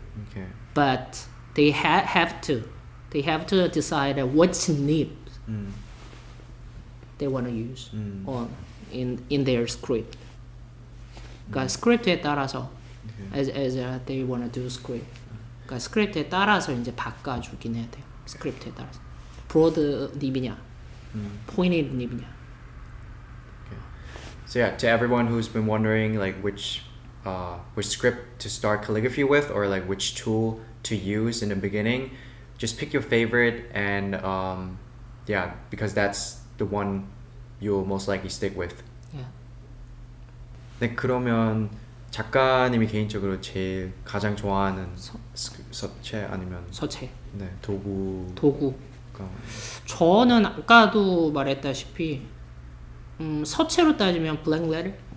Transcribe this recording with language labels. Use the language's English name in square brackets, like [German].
[English] Okay. But they have to decide which nib they want to use on in their script. [Korean] 그러니까 스크립트에 따라서 [English] as they want to do script. [Korean] 그러니까 스크립트에 따라서 이제 바꿔주긴 해야 돼요. 스크립트에 따라서 브로드 닙이냐, 포인티드 닙이냐. [English] So yeah, to everyone who's been wondering like which script to start calligraphy with or like which tool to use in the beginning, just pick your favorite and yeah, because that's the one you'll most likely stick with. Yeah. [Korean] 네, 그러면 작가님이 개인적으로 제일 가장 좋아하는 서체 아니면 서체. 네, 도구. 저는 아까도 말했다시피 서체로 따지면 블랙 레터